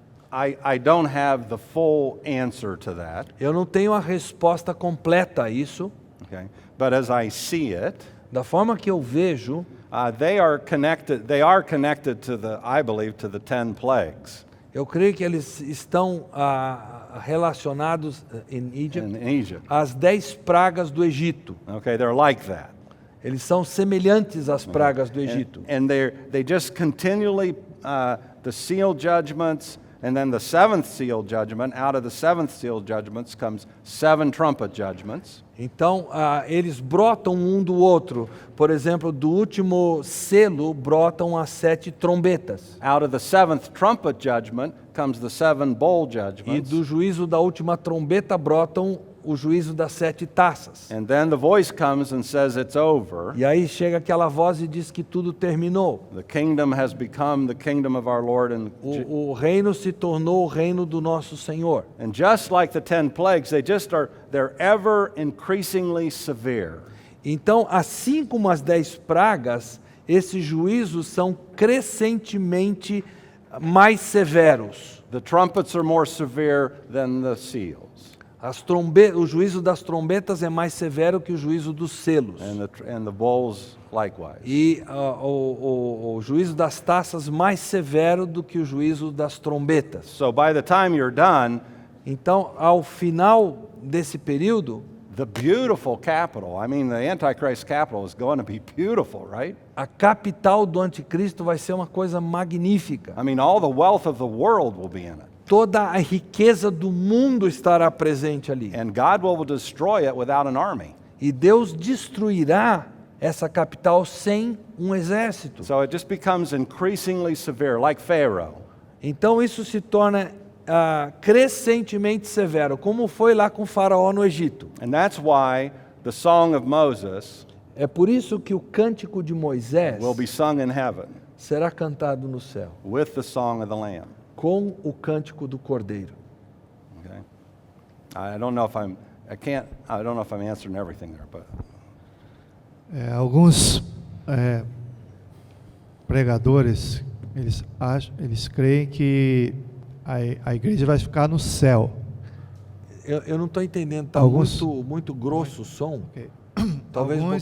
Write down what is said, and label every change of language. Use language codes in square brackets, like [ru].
[en] I don't have the full answer to that. [pt] Eu não tenho a resposta completa a isso. [en] Okay. But as I see it, [pt] Da forma que eu vejo, [en] they are connected to I believe, to the 10 plagues [pt] eu creio que eles estão relacionados [en] in Egypt. [pt] às 10 pragas do Egito. [en] Okay, they're like that. [pt] Eles são semelhantes às pragas do Egito. [en] And they just continually, the seal judgments, and then the 7th seal judgment, out of the 7th seal judgments comes 7 trumpet judgments. [pt] Então, eles brotam um do outro. Por exemplo, do último selo brotam as 7 trombetas. [en] Out of the 7th trumpet judgment comes the 7 bowl [pt] E [en] judgments. [pt] do juízo da última trombeta brotam o juízo das 7 taças. [en] And then the voice comes and says it's over. [pt] E aí chega aquela voz e diz que tudo terminou. [en] The kingdom has become the kingdom of our Lord and [pt] O reino se tornou o reino do nosso Senhor. [en] And just like the 10 plagues, they're ever increasingly severe. [pt] Então, assim como as 10 pragas, esses juízos são crescentemente mais severos. [en] The trumpets are more severe than the seals. [pt] O juízo das trombetas é mais severo que o juízo dos selos. [en] And the bowls likewise. [pt] E o juízo das taças mais severo do que o juízo das trombetas. [en] So by the time you're done, [pt] Então, ao final desse período, [en] the beautiful capital. I mean, the Antichrist capital is going to be beautiful, right? [pt] A capital do anticristo vai ser uma coisa magnífica. [en] I mean, all the wealth of the world will be in it. [pt] Toda a riqueza do mundo estará presente ali. [en] And God will destroy it without an army. [pt] E Deus destruirá essa capital sem um exército. [en] So it just becomes increasingly severe, like Pharaoh. [pt] Então isso se torna crescentemente severo, como foi lá com Faraó no Egito. [en] And that's why the Song of Moses [pt] É por isso que o cântico de Moisés [en] will be sung in heaven [pt] será cantado no céu, [en] with the Song of the Lamb. [pt] com o cântico do Cordeiro. [en] Okay? I don't know if I'm answering everything there, but [pt] Alguns pregadores, eles creem que a igreja vai ficar no céu. Eu não estou entendendo, está Alguns- muito grosso o som. Ok? Talvez um Alguns